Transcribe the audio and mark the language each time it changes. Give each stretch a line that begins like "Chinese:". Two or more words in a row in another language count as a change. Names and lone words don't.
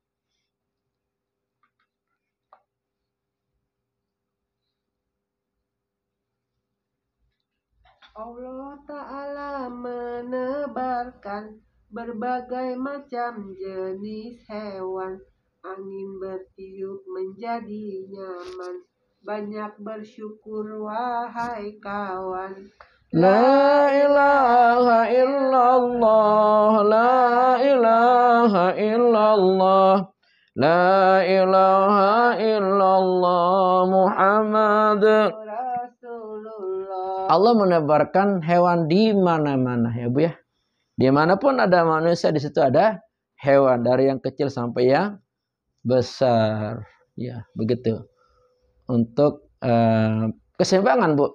Indonesian: Allah Ta'ala menebarkan berbagai macam jenis hewan. Angin bertiup menjadi nyaman. Banyak bersyukur wahai kawan.
Arabic: لا إله إلا الله، لا إله إلا الله، لا إله إلا الله محمد رسول الله.
Indonesian: Allah menebarkan hewan di mana-mana ya Bu ya. Dimanapun ada manusia, di situ ada hewan, dari yang kecil sampai yang besar. Ya, begitu. Untuk keseimbangan, Bu.